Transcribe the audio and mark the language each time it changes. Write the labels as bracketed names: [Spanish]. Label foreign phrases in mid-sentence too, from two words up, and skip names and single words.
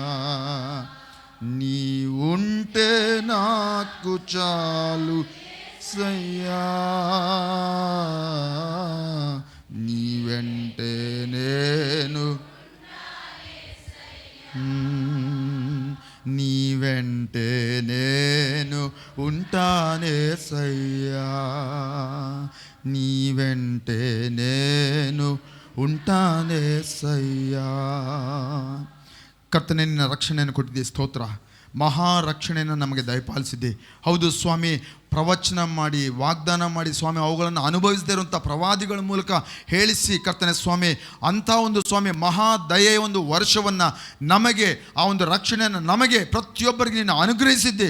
[Telugu] నీ ఉంటే నాకు చాలు సయ్యా, నీ వెంటే నేను, నీ వెంటే నేను ఉంటానేసయ్యా, నీ వెంటే నేను ఉంటాನೇಸಯ್ಯ. [Kannada] ಕರ್ತನೇ, ನಿನ್ನ ರಕ್ಷಣೆಯನ್ನು ಕೊಟ್ಟಿದ್ದೆ, ಸ್ತೋತ್ರ. ಮಹಾರಕ್ಷಣೆಯನ್ನು ನಮಗೆ ದಯಪಾಲಿಸಿದ್ದೆ. ಹೌದು ಸ್ವಾಮಿ, ಪ್ರವಚನ ಮಾಡಿ ವಾಗ್ದಾನ ಮಾಡಿ ಸ್ವಾಮಿ ಅವುಗಳನ್ನು ಅನುಭವಿಸದೇ ಇರುವಂಥ ಪ್ರವಾದಿಗಳ ಮೂಲಕ ಹೇಳಿಸಿ ಕರ್ತನೆ ಸ್ವಾಮಿ, ಅಂಥ ಒಂದು ಸ್ವಾಮಿ ಮಹಾ ದಯೆಯ ಒಂದು ವರ್ಷವನ್ನು ನಮಗೆ, ಆ ಒಂದು ರಕ್ಷಣೆಯನ್ನು ನಮಗೆ ಪ್ರತಿಯೊಬ್ಬರಿಗೆ ನೀನು ಅನುಗ್ರಹಿಸಿದ್ದೆ.